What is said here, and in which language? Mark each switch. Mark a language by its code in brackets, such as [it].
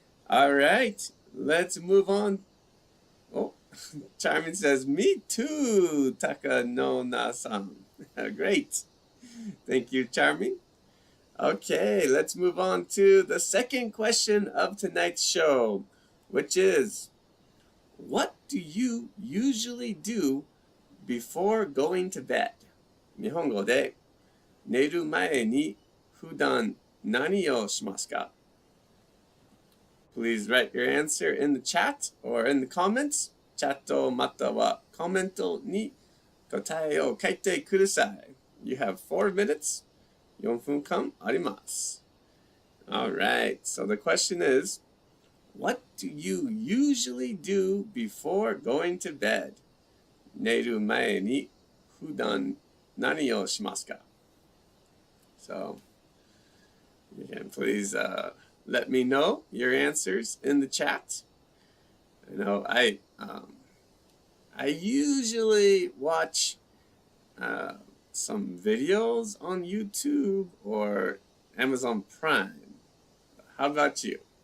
[en] All right, let's move on. Oh, Charmin says, me too, Takanona-san. Great. Thank you, Charmin. Okay, let's move on to the second question of tonight's show, which is, what do you usually do before going to bed? [ja] 日本語で寝る前に普段何をしますか? [en] Please write your answer in the chat or in the comments. [ja] チャットまたはコメントに答えを書いてください. [en] You have 4 minutes. [ja] 4分間あります. [en] All right, so the question is, what do you usually do before going to bed? [ja] 寝る前に普段何をしますか? [en] So, you can please let me know your answers in the chat. I usually watch some videos on YouTube or Amazon Prime. How about you?